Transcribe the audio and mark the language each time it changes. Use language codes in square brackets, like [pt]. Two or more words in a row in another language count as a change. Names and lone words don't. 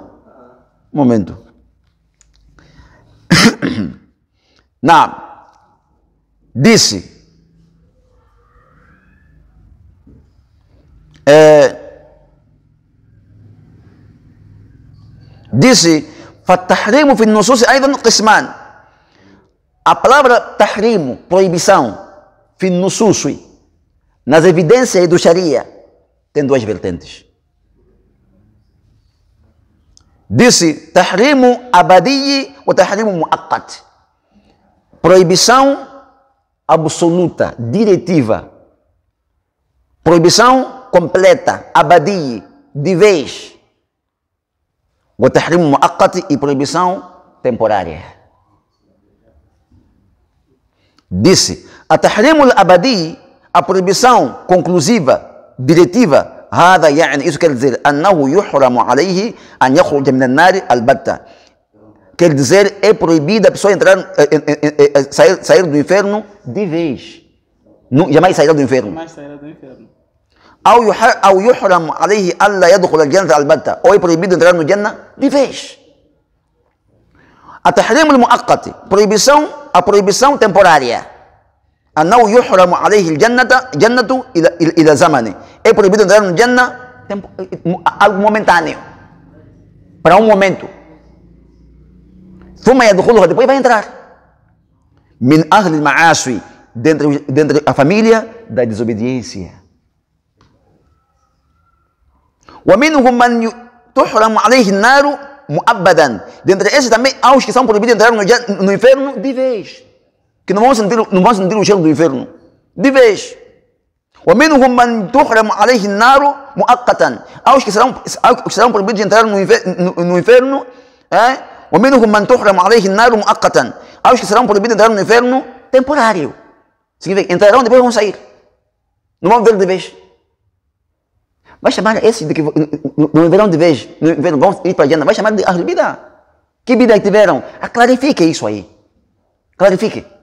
[pt] Um momento. Não. Disse. Disse, [ar] فالتحريم في النصوص أيضا قسمان. [pt] A palavra tahrim, proibição, [ar] في النصوص, [pt] nas evidências do Sharia, tem duas vertentes. [ar] Disse, تحريم أبدي ou تحريم مؤقت. [pt] Proibição absoluta, diretiva. Proibição completa, abadi, de vez. O [ar] تحريم مؤقت, [pt] e proibição temporária. Disse, a [ar] تحريم أبدي, [pt] a proibição conclusiva, diretiva, [ar] هذا يعني [pt] isso quer dizer [ar] أنه يحرم عليه أن يخرج من النار البتة. [pt] Quer dizer, é proibida a pessoa entrar, sair do inferno de vez. Jamais sairá do inferno. [ar] أو يحرم عليه ألا يدخل الجنة البتة. [pt] Ou é proibido entrar no Jannah de vez. [ar] التحريم المؤقت, [pt] a proibição temporária. [ar] أنه يحرم عليه الجنة إلى زمن. [pt] É proibido entrar no Jannah algo momentâneo, para um momento. [ar] ثم يدخلها, [pt] depois vai entrar. [ar] من أهل المعاصي, [pt] dentro a família da desobediência. [ar] ومنهم من تحرم عليه النار مؤبدا. [pt] Dentre esses também há os que são proibidos de entrar no inferno de vez, que não vão sentir o cheiro do inferno de vez. [ar] ومنهم من تحرم عليه النار مؤقتا. [pt] Há os que serão proibidos de entrar no inferno. [ar] ومنهم من تحرم عليه النار مؤقتا. [pt] Há os que serão proibidos de entrar no inferno temporário. Significa, entrarão e depois vão sair. Não vão ver de vez. Vai chamar esses de que não verão de vez, vão ir para a Jannah, vai chamar de [ar] أهل البدعة. [pt] Que bidah tiveram? Clarifique isso aí. Clarifique.